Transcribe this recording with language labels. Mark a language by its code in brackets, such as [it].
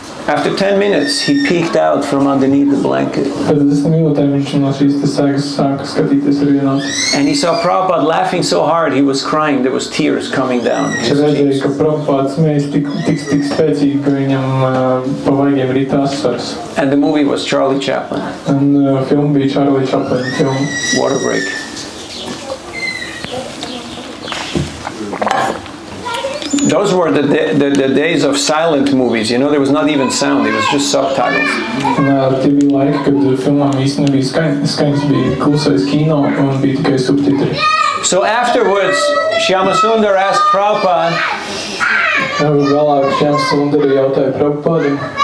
[en] After 10 minutes, he peeked out from underneath the blanket. [lv] Pēc 10 minūtēm viņš no šīs sēgas sāka skatīties ar vienādu. [en] And he saw Prabhupada laughing so hard, he was crying. There was tears coming down his cheeks. [lv] Redzēja, ka Prabhupada smējas tik spēcīgi, ka viņam pa vaigiem rīt asaras. [en] And the movie was Charlie Chaplin. [lv] Un film bija Charlie Chaplin film. [en] Water break. Those were the days of silent movies. You know, there was not even sound. It was just subtitles. [lv] Tie bija laiki, kad filmām īsti nebija skaņas, bija klusais kino un bija tikai subtitri. [en] So afterwards, Shyamasundar asked Prabhupada. [lv] Vēlāk Shyamasundar jautāja Prabhupādam.